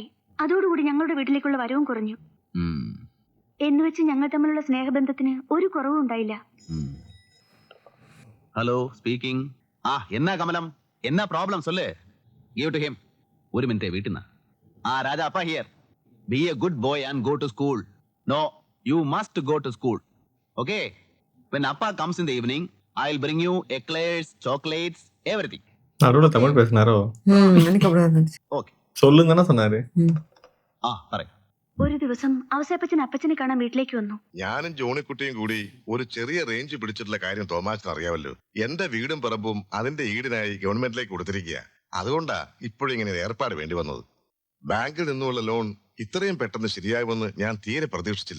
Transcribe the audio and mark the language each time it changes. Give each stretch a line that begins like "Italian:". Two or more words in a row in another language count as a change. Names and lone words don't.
Malayalam: അതോടുകൂടി ഞങ്ങളുടെ വീട്ടിലേക്കുള്ള വരവും കുറഞ്ഞു. എന്നുവെച്ച് ഞങ്ങൾ തമ്മിലുള്ള സ്നേഹബന്ധത്തിന് ഒരു കുറവും ഉണ്ടായില്ല.
English: Hello, speaking.
Tamil: என்னா கமலம், என்னா ப்ராப்ளம் சொல்லே.
English: Give to him.
Malayalam: ഒരു മിനിറ്റ്, വീട്ടിൽ നിന്ന്.
English: Raja appa here. Be a good boy and go to school. No, you must go to school. Okay? When appa comes in the evening, I will bring you eclairs, chocolates, everything.
Tamil: நடுவில் தமிழ் பேசினாரோ? எனக்கு அப்படிதான் இருந்துச்சு.
Malayalam: ഓക്കെ,
Tamil: சொல்லுன்னு தானே சொன்னாரு.
Malayalam: പറയൂ. ഒരു ദിവസം ഔസേപ്പച്ചൻ അപ്പച്ചനെ കാണാൻ വീട്ടിലേക്ക് വന്നു. ഞാനും ജോണിക്കുട്ടിയും കൂടി ഒരു ചെറിയ റേഞ്ച് പിടിച്ചിട്ടുള്ള കാര്യം തോമാച്ചൻ അറിയാമല്ലോ. എന്റെ വീടും പറമ്പും അതിന്റെ ഈടിനായി ഗവൺമെന്റിലേക്ക് കൊടുത്തിരിക്കുക. അതുകൊണ്ടാ ഇപ്പോഴിങ്ങനെ ഏർപ്പാട് വേണ്ടി വന്നത്. ബാങ്കിൽ നിന്നുള്ള ലോൺ ഇത്രയും പെട്ടെന്ന് ശരിയാകുമെന്ന് ഞാൻ തീരെ പ്രതീക്ഷിച്ചില്ല.